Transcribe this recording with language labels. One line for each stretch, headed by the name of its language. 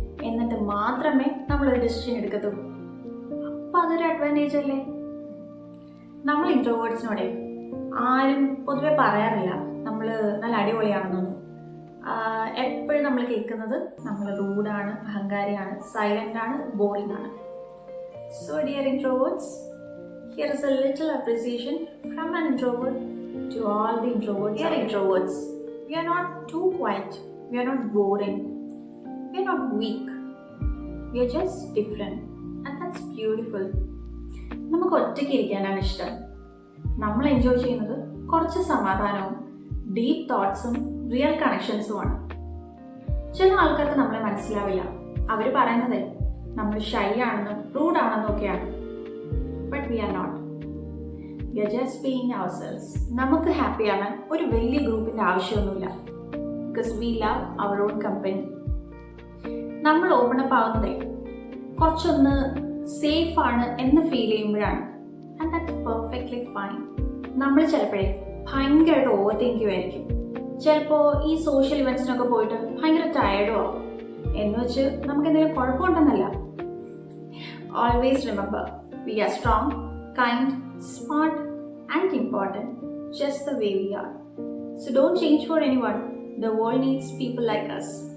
Malayalam: എന്നിട്ട് മാത്രമേ നമ്മളൊരു ഡിസിഷൻ എടുക്കത്തുള്ളൂ. അപ്പോൾ അതൊരു അഡ്വാൻറ്റേജ് അല്ലേ? നമ്മൾ ഇൻട്രോവേർട്സിനോടെ ആരും പൊതുവെ പറയാറില്ല നമ്മൾ നല്ല അടിപൊളിയാണെന്നൊന്നും. എപ്പോഴും നമ്മൾ കേൾക്കുന്നത് നമ്മൾ റൂഡാണ്, അഹങ്കാരിയാണ്, സൈലൻ്റ് ആണ്, ബോറിംഗ് ആണ്.
English: So dear introverts, here is a little appreciation from an introvert to all the introverts. Dear introverts, we are not too quiet, we are not boring, we are not weak, we are just different, and that's beautiful.
Malayalam: നമുക്ക് ഒറ്റയ്ക്ക് ഇരിക്കാനാണ് ഇഷ്ടം. നമ്മൾ enjoy ചെയ്യുന്നത് കുറച്ച് സമാധാനവും deep തോട്ട്സും real കണക്ഷൻസുമാണ്. ചില ആൾക്കാർക്ക് നമ്മളെ മനസ്സിലാവില്ല. അവർ പറയുന്നത് നമ്മൾ ഷൈ ആണെന്നും റൂഡ് ആണെന്നും ഒക്കെയാണ്.
English: But we are not. We are just being ourselves.
Malayalam: നമുക്ക് ഹാപ്പി ആവാൻ ഒരു വലിയ ഗ്രൂപ്പിൻ്റെ ആവശ്യമൊന്നുമില്ല.
English: Because we love our own company.
Malayalam: നമ്മൾ ഓപ്പൺ അപ്പ് ആവുന്നതേ കുറച്ചൊന്ന് സേഫ് ആണ് എന്ന് ഫീൽ ചെയ്യുമ്പോഴാണ്.
English: And that's perfectly fine.
Malayalam: നമ്മൾ ചിലപ്പോഴേ ഭയങ്കരമായിട്ട് ഓവർ തിങ്കുമായിരിക്കും. ചിലപ്പോൾ ഈ സോഷ്യൽ ഇവൻറ്റ്സിനൊക്കെ പോയിട്ട് ഭയങ്കര ടയേർഡും ആവും. എന്ന് വെച്ച് നമുക്ക് എന്തെങ്കിലും കുഴപ്പമുണ്ടെന്നല്ല.
English: Always remember, we are strong, kind, smart and important just the way we are. So don't change for anyone. The world needs people like us.